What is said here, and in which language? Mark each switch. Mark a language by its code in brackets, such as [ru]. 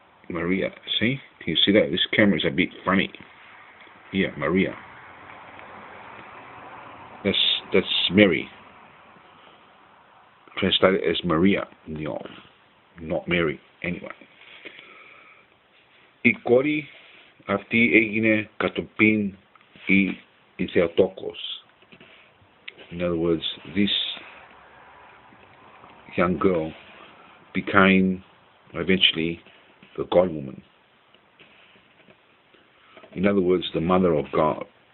[en] Maria, see? Can you see that? This camera is a bit funny. Here, Maria. That's Mary. Translated as Maria in the old. Not Mary, anyway. [el] Η κόρη αυτή έγινε κατοπίν η Θεοτόκος. [en] In other words, this young girl became eventually the God woman. In other words, the mother of God.